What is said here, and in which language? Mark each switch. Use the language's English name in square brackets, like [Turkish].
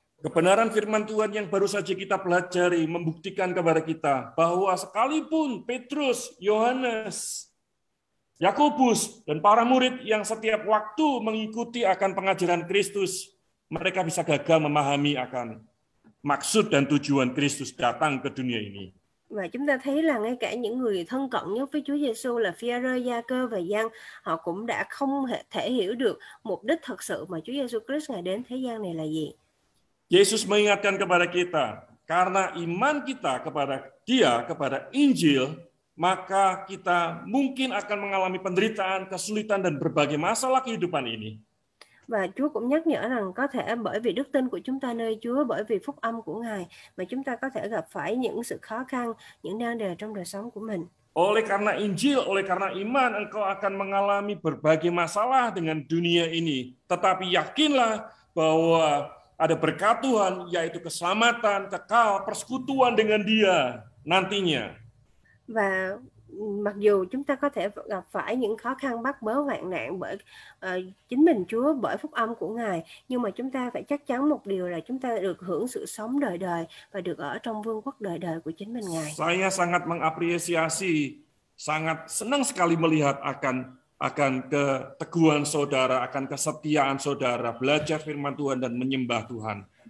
[Indonesian] Kebenaran firman Tuhan yang baru saja kita pelajari membuktikan kepada kita bahwa sekalipun Petrus, Yohanes, Yakobus, dan para murid yang setiap waktu mengikuti akan pengajaran Kristus, mereka bisa gagal memahami akan maksud dan tujuan Kristus datang ke dunia ini. [Vietnamese] Và chúng ta thấy là ngay cả những người thân cận nhất với Chúa Giêsu là Phi-a-rơ, Gia-cơ và Giăng, họ cũng đã không thể hiểu được mục đích thật sự mà Chúa Giêsu Christ Ngài đến thế gian này là gì. [Indonesian] Yesus mengingatkan kepada kita, karena iman kita kepada Dia, kepada Injil, maka kita mungkin akan mengalami penderitaan, kesulitan, dan berbagai masalah kehidupan ini. [Vietnamese] Và Chúa cũng nhắc nhở rằng có thể bởi vì đức tin của chúng ta nơi Chúa, bởi vì phúc âm của Ngài mà chúng ta có thể gặp phải những sự khó khăn, những nan đề trong đời sống của mình. [Indonesian] Oleh karena Injil, oleh karena iman, engkau akan mengalami berbagai masalah dengan dunia ini. Tetapi yakinlah bahwa ada berkat Tuhan, yaitu keselamatan, kekal, persekutuan dengan Dia nantinya. [Vietnamese] Và mặc dù chúng ta có thể gặp phải những khó khăn bắt bớ hoạn nạn bởi chính mình Chúa, bởi phúc âm của Ngài, nhưng mà chúng ta phải chắc chắn một điều là chúng ta được hưởng sự sống đời đời và được ở trong vương quốc đời đời của chính mình Ngài. [Indonesian] Saya sangat mengapresiasi, sangat senang sekali melihat akan keteguhan saudara, akan kesetiaan saudara, belajar firman Tuhan dan menyembah Tuhan.